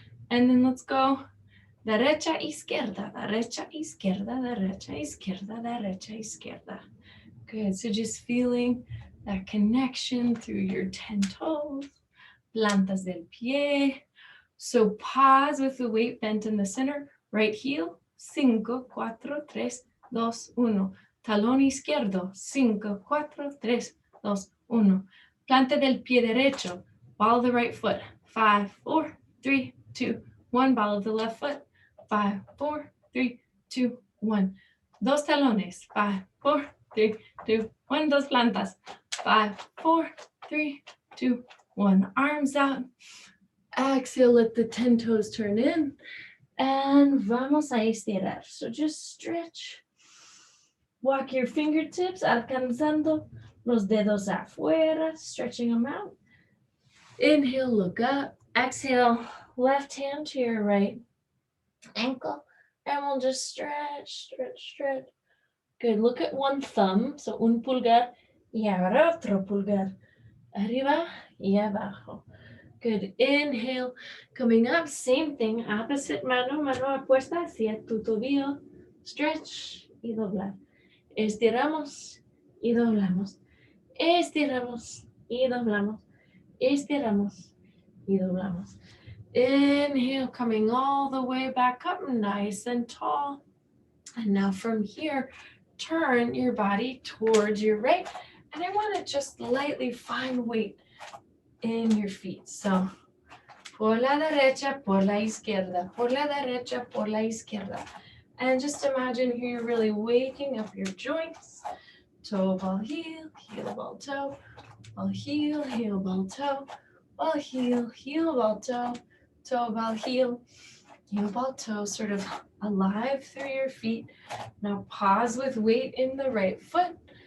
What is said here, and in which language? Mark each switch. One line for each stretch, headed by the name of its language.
English: And then let's go
Spanish: derecha, izquierda, derecha, izquierda, derecha, izquierda, derecha, izquierda.
English: Good. So just feeling that connection through your 10 toes,
Spanish: plantas del pie.
English: So pause with the weight bent in the center. Right heel, 5, 4, 3, 2, 1.
Spanish: Talón izquierdo, 5, 4, 3, 2, 1. Planta del pie derecho,
English: ball of the right foot, 5, 4, 3, 2, 1. Ball of the left foot, 5, 4, 3, 2, 1.
Spanish: Dos talones, 5, 4, 3, 2, 1. Dos plantas, 5, 4, 3, 2, 1.
English: Arms out. Exhale, let the 10 toes turn in. And
Spanish: vamos a estirar.
English: So just stretch. Walk your fingertips,
Spanish: alcanzando los dedos afuera,
English: stretching them out. Inhale, look up. Exhale, left hand to your right ankle. And we'll just stretch, stretch, stretch. Good. Look at one thumb.
Spanish: So un pulgar y ahora otro pulgar. Arriba y abajo.
English: Good. Inhale. Coming up, same thing. Opposite
Spanish: mano, mano apuesta hacia tu tobillo.
English: Stretch
Spanish: y doblar. Estiramos y doblamos. Estiramos y doblamos. Estiramos y doblamos.
English: Inhale, coming all the way back up, nice and tall. And now from here, turn your body towards your right. And I want to just lightly find weight in your feet.
Spanish: So, por la derecha, por la izquierda, por la derecha, por la izquierda.
English: And just imagine here you're really waking up your joints. Toe, ball, heel, ball, toe. Ball, heel, ball, toe. Ball, heel, ball, toe. Toe, ball, heel, ball, toe. Sort of alive through your feet. Now pause with weight in the right foot.